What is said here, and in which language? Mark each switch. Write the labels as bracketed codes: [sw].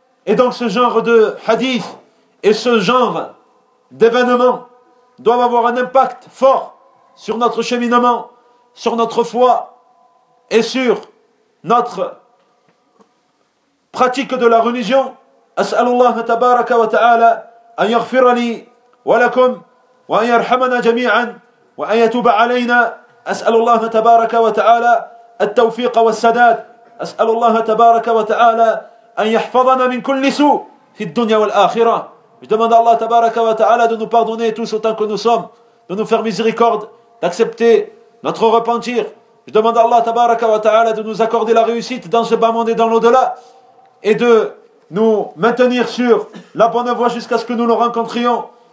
[fr] Et donc ce genre de hadith et ce genre d'événements doivent avoir un impact fort sur notre cheminement, sur notre foi et sur notre pratique de la religion. [ar] As'alullah tabaraka wa ta'ala an yaghfirani wa lakum wa an yarhamana jami'an wa an yatuba alayna. As'alullah tabaraka wa ta'ala التوفيق والسداد. أسأل الله تبارك وتعالى أن يحفظنا من كل سوء في الدنيا والآخرة. [fr] Je demande à Allah [ar] تبارك وتعالى [fr] de nous pardonner tous autant que nous sommes, de nous faire miséricorde, d'accepter notre repentir. Je demande à Allah [ar] تبارك وتعالى [fr] de nous accorder la réussite dans ce bas monde et dans l'au-delà, et de nous maintenir sur la bonne voie jusqu'à ce que nous le rencontrions.